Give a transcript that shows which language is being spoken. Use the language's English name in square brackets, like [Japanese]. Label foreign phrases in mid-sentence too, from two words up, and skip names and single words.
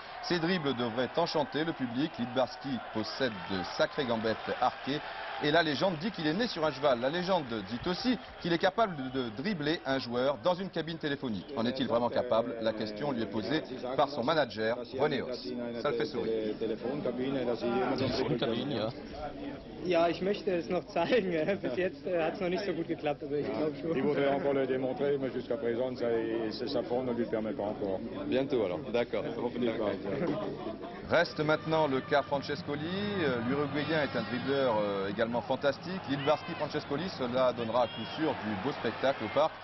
[French] Ses dribbles devraient enchanter le public. Lidbaski possède de sacrées gambettes arquées. Et la légende dit qu'il est né sur un cheval. La légende dit aussi qu'il est capable de dribbler un joueur dans une cabine téléphonique. En est-il vraiment capable? La question lui est posée par son manager, René Haus. Ça le fait sourire. [German] Ja, ich möchte es noch zeigen. Bis jetzt hat es noch nicht so gut geklappt, aber ich glaube schon. [French] Il voudrait encore le démontrer, mais jusqu'à présent, sa forme ne lui permet pas encore. Bientôt alors, d'accord. Reste maintenant le cas Francescoli. L'Uruguayen est un dribbleur également fantastique. Lidbarski, Francescoli, cela donnera à coup sûr du beau spectacle au parc.